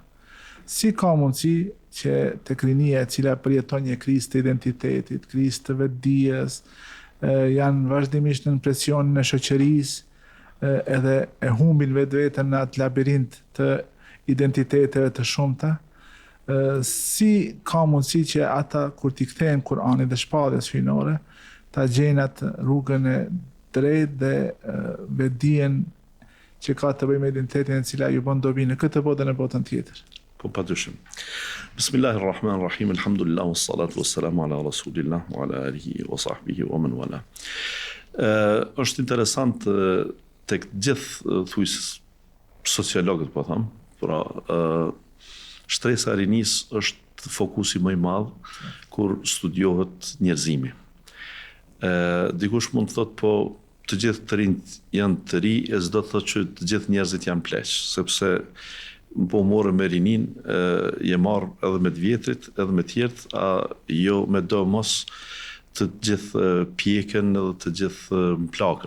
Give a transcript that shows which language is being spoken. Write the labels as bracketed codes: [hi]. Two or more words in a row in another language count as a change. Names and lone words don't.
[sq] Si ka mundësi që tek rinia e cila përjeton një krizë të identitetit, krizë të vetdijes, janë vazhdimisht në presionin e shoqërisë, edhe e humbin vetveten në atë labirint të identiteteve të shumta, si ka mundësi që ata kur t'i kthehen Kur'anit dhe shpalljes hyjnore, ta gjejnë atë rrugën e drejtë dhe vetdijen që ka të bëjë me identitetin e cila ju bën dobi në këtë botë dhe në botën tjetër. Po padyshim. [ar] بسم الله الرحمن الرحيم الحمد لله والصلاة والسلام على رسول الله وعلى آله وصحبه ومن والاه. [sq] Është interesant tek gjithë thuajs sociologët po them, pra shtresa e rinisë është fokusi më i madh kur studiohet njerëzimi. Dikush mund të thotë po të gjithë të rinjt janë të ri, e s'do të thotë që të gjithë njerëzit janë pleq, sepse po morë me rinin, je marë edhe me të vjetrit, edhe me tjertë, jo me do mos të gjithë pjekën edhe të gjithë mplakën.